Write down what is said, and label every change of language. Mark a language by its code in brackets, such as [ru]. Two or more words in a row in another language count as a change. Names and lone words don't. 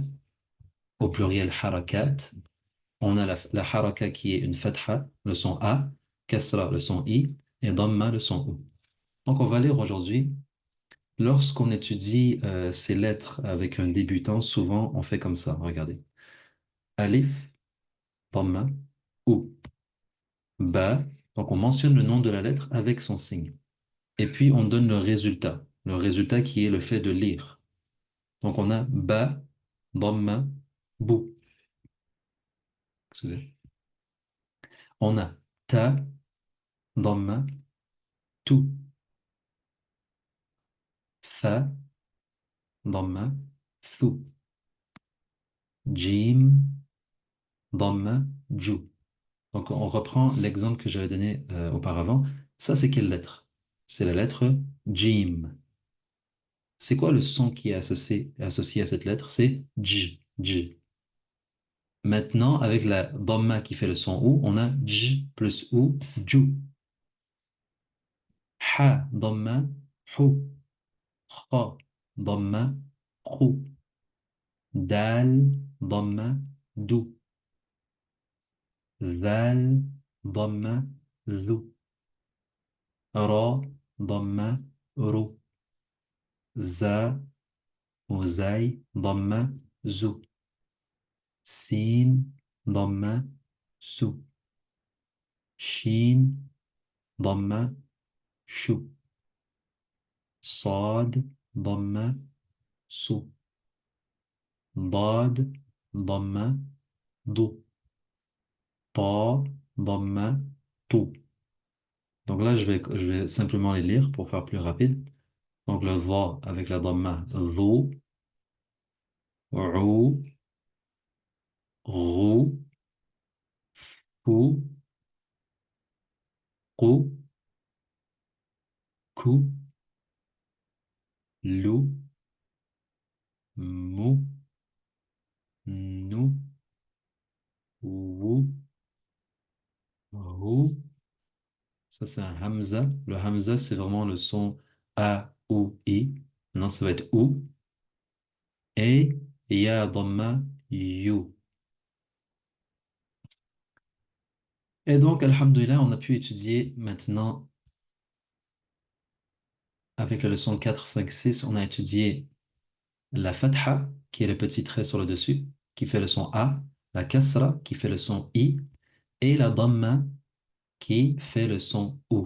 [fr] Au pluriel harakat. On a la haraka qui est une fatha, le son A, kasra, le son I, et dhamma, le son U. Donc, on va lire aujourd'hui. Lorsqu'on étudie ces lettres avec un débutant, souvent on fait comme ça. Regardez. [ar] ألف ضمة أُ. Ba. [fr] Donc, on mentionne le nom de la lettre avec son signe. Et puis, on donne le résultat. Le résultat qui est le fait de lire. Donc, on a [ar] با ضمة بُ. [fr] Excusez. On a ta, [ar] ضمة تُ فا ضمة ثُ جيم ضمة, ju. [fr] Donc, on reprend l'exemple que j'avais donné auparavant. Ça, c'est quelle lettre? C'est la lettre jim. C'est quoi le son qui est associé à cette lettre? C'est j, j. Maintenant, avec la dhamma qui fait le son ou, on a j plus ou, ju. [ar] حا ضمة حُ. خا ضمة خُ. دال ضمة دُ. ذال ضمة ذو را ضمة رو زا وزاي ضمة زو سين ضمة سو شين ضمة شو صاد ضمة سو ضاد ضمة ضو طا ضمة طو. [fr] Donc là, je vais simplement les lire pour faire plus rapide. Donc le va avec la dhamma dhu, [ar] رُ رُ فُ قُ كُ لُ مُ نُ وُ رُ. [fr] Ça, c'est un hamza. Le hamza, c'est vraiment le son A, ou, I. Maintenant, ça va être ou. [ar] Et يا ضمة يُ. [fr] Et donc, alhamdoulilah, on a pu étudier maintenant avec la leçon 4, 5, 6, on a étudié la fatha, qui est le petit trait sur le dessus, qui fait le son A, la kasra, qui fait le son I, et la dhamma, qui fait le son OU.